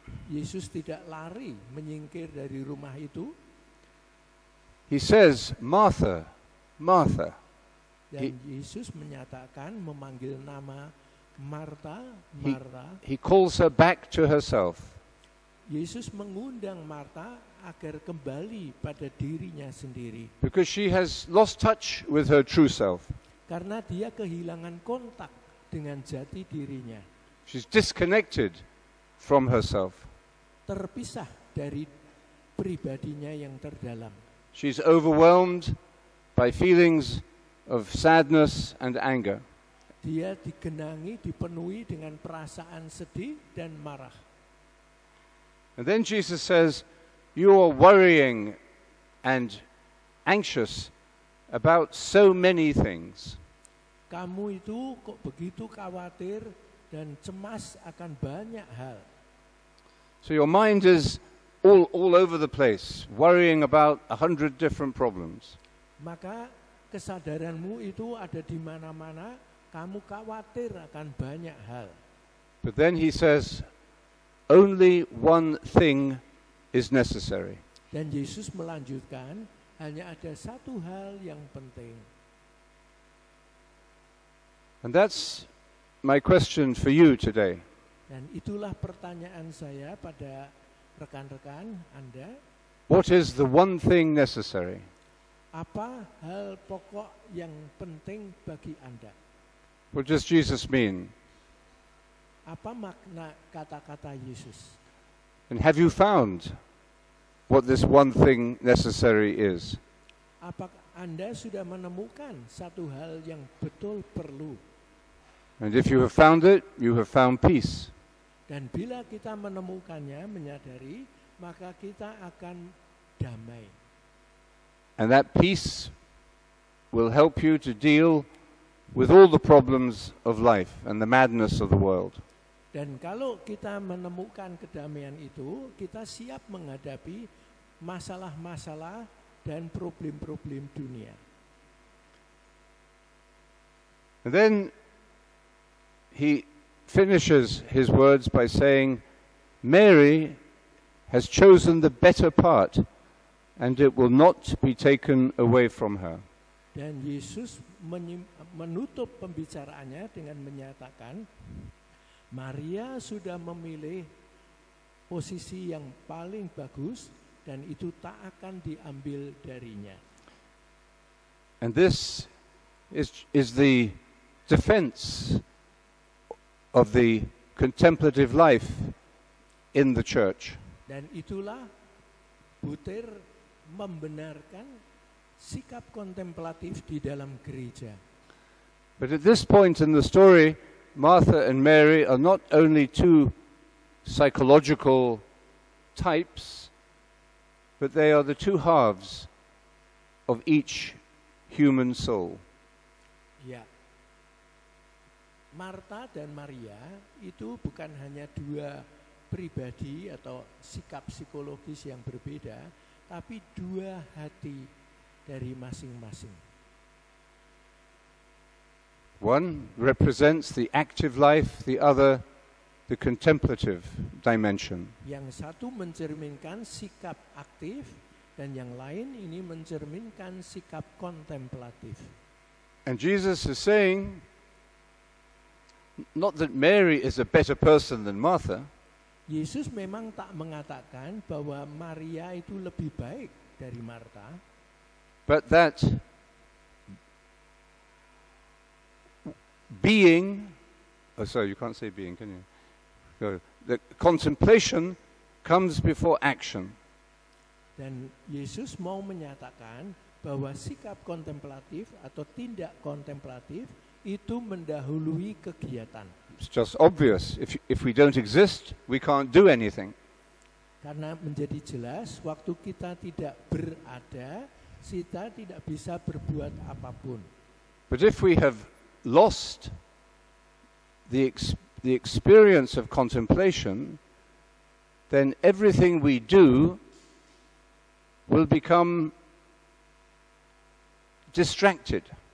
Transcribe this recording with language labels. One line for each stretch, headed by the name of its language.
Indonesian: Yesus tidak lari menyingkir dari rumah itu.
English: He says, Martha, Martha.
Indonesian: Dan Yesus menyatakan, memanggil nama Marta, Marta.
English: He calls her back to herself.
Indonesian: Yesus mengundang Marta agar kembali pada dirinya sendiri.
English: Because she has lost touch with her true self.
Indonesian: Karena dia kehilangan kontak dengan jati dirinya.
English: She's disconnected from herself.
Indonesian: Terpisah dari pribadinya yang terdalam.
English: She's overwhelmed by feelings of sadness and anger.
Indonesian: Dia digenangi, dipenuhi dengan perasaan sedih dan marah.
English: And then Jesus says, you are worrying and anxious about so many things.
Indonesian: Kamu itu kok begitu khawatir dan cemas akan banyak hal.
English: So your mind is all over the place, worrying about 100 different problems.
Indonesian: Maka kesadaranmu itu ada di mana-mana, kamu khawatir akan banyak hal.
English: But then he says, only one thing is necessary.
Indonesian: Dan Yesus melanjutkan, hanya ada satu hal yang penting.
English: And that's my question for you today.
Indonesian: Dan itulah pertanyaan saya pada rekan-rekan Anda.
English: What is the one thing necessary?
Indonesian: Apa hal pokok yang penting bagi Anda?
English: What does Jesus mean?
Indonesian: Apa makna kata-kata Yesus?
English: And have you found what this one thing necessary is?
Indonesian: Apakah Anda sudah menemukan satu hal yang betul perlu?
English: And if you have found it, you have found peace.
Indonesian: Dan bila kita menemukannya, menyadari, maka kita akan damai.
English: And that peace will help you to deal with all the problems of life and the madness of the world.
Indonesian: Dan kalau kita menemukan kedamaian itu, kita siap menghadapi masalah-masalah dan problem-problem dunia.
English: And then he finishes his words by saying, Mary has chosen the better part, and it will not be taken away from her.
Indonesian: Dan Yesus menutup pembicaraannya dengan menyatakan, Maria sudah memilih posisi yang paling bagus dan itu tak akan diambil darinya.
English: And this is the defense of the contemplative life in the church.
Indonesian: Dan itulah butir membenarkan sikap kontemplatif di dalam gereja.
English: But at this point in the story, Martha and Mary are not only two psychological types, but they are the two halves of each human soul.
Indonesian: Ya. Marta dan Maria itu bukan hanya dua pribadi atau sikap psikologis yang berbeda, tapi dua hati dari masing-masing.
English: One represents the active life, the other the contemplative dimension.
Indonesian: Yang satu mencerminkan sikap aktif dan yang lain ini mencerminkan sikap kontemplatif.
English: And Jesus is saying, not that Mary is a better person than Martha.
Indonesian: Yesus memang tak mengatakan bahwa Maria itu lebih baik dari Marta,
English: but that being, sorry, you can't say being, can you? The contemplation comes before action.
Indonesian: Dan Yesus mau menyatakan bahwa sikap kontemplatif atau tindak kontemplatif itu mendahului kegiatan.
English: It's just obvious. If we don't exist, we can't do anything.
Indonesian: Karena menjadi jelas, waktu kita tidak berada, kita tidak bisa berbuat apapun.
English: But if we have lost the experience of contemplation, then everything we do will become distracted.